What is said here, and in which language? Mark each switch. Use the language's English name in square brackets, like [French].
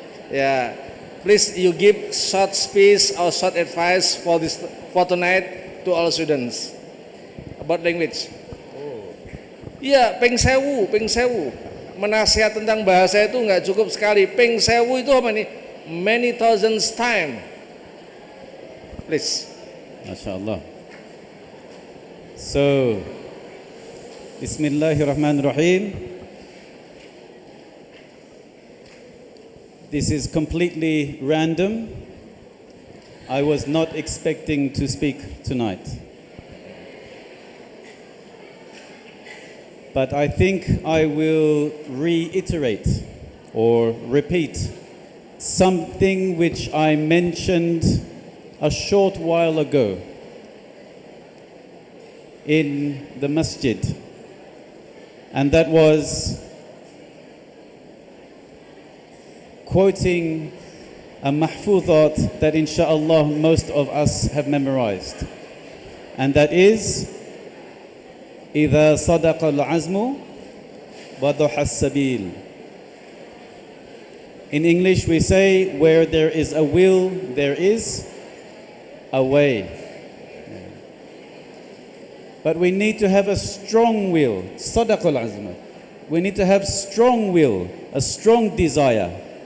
[Indonesian] Ya, [English] please you give short speech or short advice for tonight to all students about language. [Javanese] Iya, ping sewu. [Indonesian] Menasihat tentang bahasa itu nggak cukup sekali. Ping sewu itu apa nih? [English] Many thousands time. Please. [Arabic] Masya Allah. [English] So, [Arabic] Bismillahirrahmanirrahim. [English] This is completely random. I was not expecting to speak tonight. But I think I will reiterate or repeat something which I mentioned a short while ago in the masjid, and that was quoting a mahfuzat that insha'Allah most of us have memorized, and that is [Arabic] إذا صدق العزم وضح السبيل. [English] In English we say, where there is a will, there is a way. But we need to have a strong will. [Arabic] Sadaqal azma. [English] We need to have strong will, a strong desire.